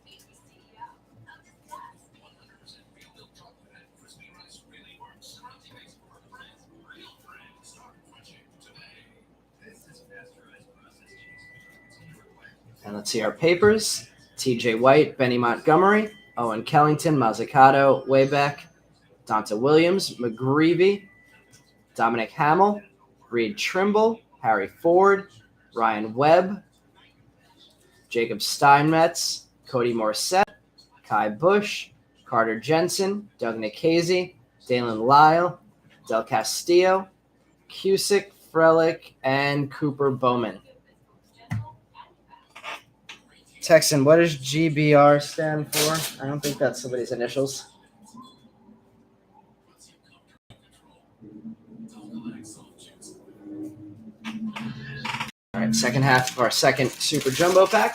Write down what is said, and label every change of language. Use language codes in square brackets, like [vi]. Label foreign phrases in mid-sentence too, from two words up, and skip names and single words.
[en] And let's see our papers. TJ White, Benny Montgomery, Owen Kellington, Mazzucato, Waybeck, Donta Williams, McGreevy, Dominic Hamill, Reed Trimble, Harry Ford, Ryan Webb, Jacob Steinmetz, Cody Morissette, Kai Bush, Carter Jensen, Doug Nikhazy, Dalen Lyle, Del Castillo, Cusick, Frelick, and Cooper Bowman. Texan, what does GBR stand for? I don't think that's somebody's initials. All right, second half of our second Super Jumbo pack.